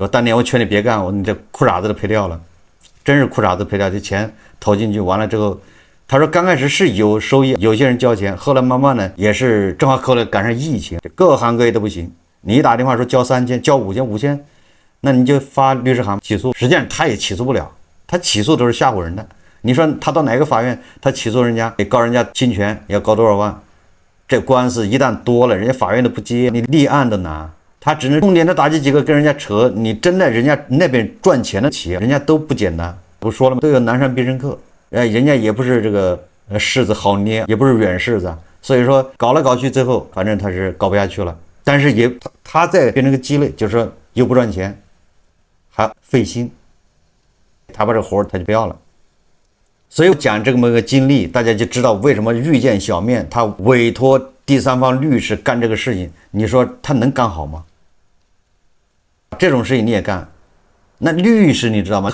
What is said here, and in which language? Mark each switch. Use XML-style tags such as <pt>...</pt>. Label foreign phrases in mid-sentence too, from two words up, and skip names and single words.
<zh>說當年我勸你別幹，我說你這褲衩子都賠掉了，真是褲衩子賠掉，這錢投進去完了之後，他說剛開始是有收益，有些人交錢，後來慢慢的也是正好後來趕上疫情，各行各業都不行。你一打電話說交3000，交5000，那你就發律師函起訴，實際上他也起訴不了。他起訴都是嚇唬人的，你說他到哪個法院，他起訴人家，得告人家侵权，要告多少萬？這官司一旦多了，人家法院都不接，你立案都難。他只能重點的打擊幾個跟人家扯，你真的人家那邊賺錢的企業，人家都不簡單。不說了嗎？都有南山必勝客，人家也不是這個柿子好捏，也不是軟柿子，所以說搞來搞去，最後反正他是搞不下去了。但是也他在变成個雞肋，就是說又不賺錢，還費心。他把這活他就不要了，所以講這麼個經歷，大家就知道為什麼遇見小面他委託第三方律師幹這個事情，你說他能幹好嗎？這種事情你也幹，那律師你知道嗎？</zh>